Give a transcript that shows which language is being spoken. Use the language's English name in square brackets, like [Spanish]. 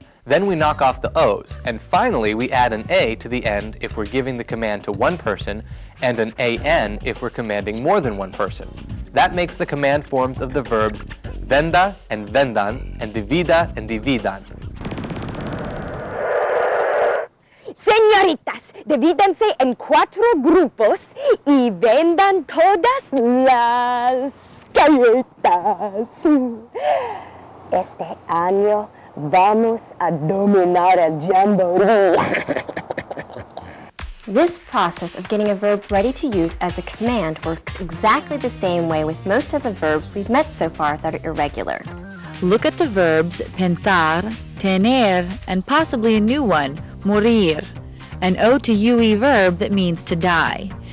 [English] Then we knock off the O's, and finally we add an A to the end if we're giving the command to one person, and an AN if we're commanding more than one person. That makes the command forms of the verbs venda and vendan, and divida and dividan. [Spanish] Señoritas, divídanse en 4 grupos y vendan todas las galletas. Este año vamos a dominar el jamboree. [English] This process of getting a verb ready to use as a command works exactly the same way with most of the verbs we've met so far that are irregular. Look at the verbs pensar, tener, and possibly a new one, morir, an O to UE verb that means to die.